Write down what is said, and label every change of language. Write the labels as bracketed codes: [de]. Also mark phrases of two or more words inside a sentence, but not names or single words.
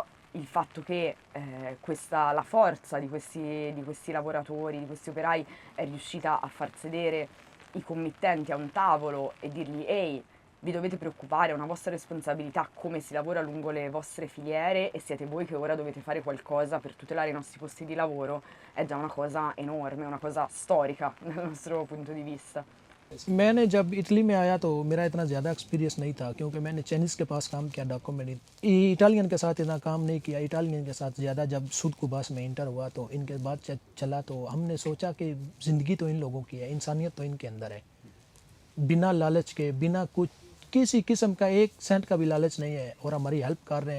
[it] il fatto che la forza di questi lavoratori, di questi operai, è riuscita a far sedere i committenti a un tavolo e dirgli: ehi, vi dovete preoccupare, è una vostra responsabilità come si lavora lungo le vostre filiere, e siete voi che ora dovete fare qualcosa per tutelare i nostri posti di lavoro, è già una cosa enorme, una cosa storica dal nostro punto di vista. [ur] میں نے جب اٹلی میں آیا تو میرا اتنا زیادہ ایکسپیرینس نہیں تھا، کیونکہ میں نے چائنیز کے پاس کام کیا ڈاکومنٹ، اٹالین کے ساتھ اتنا کام نہیں کیا. اٹالین کے ساتھ زیادہ جب سود کوباس میں انٹر ہوا تو ان کے بعد چلا، تو ہم نے سوچا کہ زندگی تو ان لوگوں کی ہے، انسانیت تو ان کے اندر ہے، بنا لالچ کے، بنا کچھ کسی قسم کا ایک سینٹ کا بھی لالچ نہیں ہے، اور ہماری ہیلپ کر رہے ہیں.